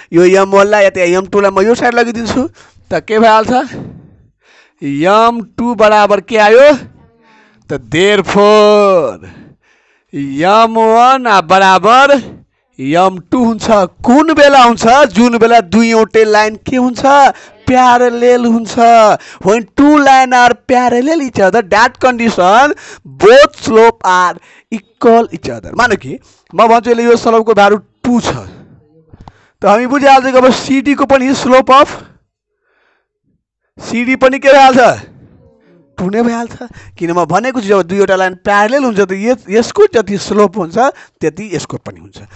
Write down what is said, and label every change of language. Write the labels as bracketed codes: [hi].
[ne] यो m1 लाई या m2 लाई म यो साइड लगिदिन्छु। त के भइहाल्छ? m2 बराबर के आयो? त देयरफोर m1 बराबर m2 हुन्छ। कुन बेला हुन्छ? जुन बेला दुईवटै लाइन के हुन्छ? प्यारलेल हुन्छ। [en] when two lines are parallel each other that condition both slope are equal each other। [ne] मानो कि म भन्छु यसले यो स्लोपको भ्यालु 2 छ। त हामी बुझिहाल्छौँ कि अब CD को पनि स्लोप अफ CD पनि के भइहाल्छ? 2 नै भइहाल्छ। किन म भनेको छु जब दुईवटा लाइन प्यारलेल हुन्छ त यसको जति स्लोप हुन्छ त्यति यसको पनि हुन्छ।